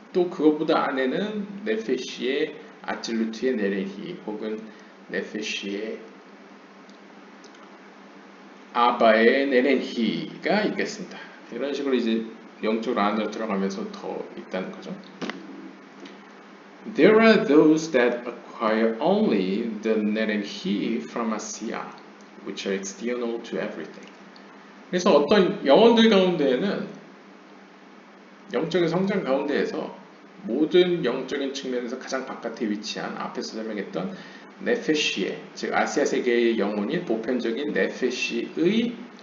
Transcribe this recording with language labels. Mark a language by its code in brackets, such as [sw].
[ko] 또 그것보다 안에는 네페시의 아찔루트의 네렌히 혹은 네페시의 아바의 네렌히가 있겠습니다. 이런 식으로 이제 영적으로 안으로 들어가면서 더 있다는 거죠. [en] There are those that acquire only the 네렌히 from Asiya, which are external to everything. [ko] 그래서 어떤 영혼들 가운데에는 영적인 성장 가운데에서 모든 영적인 측면에서 가장 바깥에 위치한 앞에서 설명했던 네페시의 즉 아시아 세계의 영혼인 보편적인 네페시의